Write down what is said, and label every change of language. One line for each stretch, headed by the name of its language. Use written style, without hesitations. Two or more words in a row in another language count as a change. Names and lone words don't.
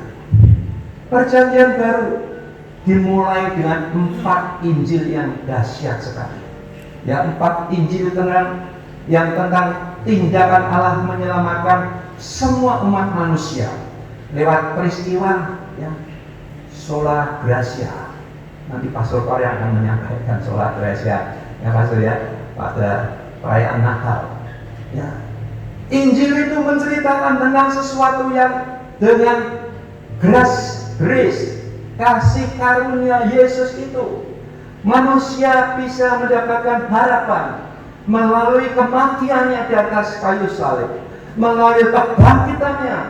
Indonesian: Perjanjian Baru dimulai dengan 4 Injil yang dahsyat sekali. Ya, 4 Injil yang tentang tindakan Allah menyelamatkan semua umat manusia lewat peristiwa ya,
Latin: sola gratia.
Indonesian: Nanti Pastor Korea akan menyampaikan
Latin: sola gratia
Indonesian: ya Pastor ya, pada perayaan Natal. Ya. Injil itu menceritakan tentang sesuatu yang dengan grace, kasih karunia Yesus itu manusia bisa mendapatkan harapan melalui kematiannya di atas kayu salib, melalui kebangkitannya.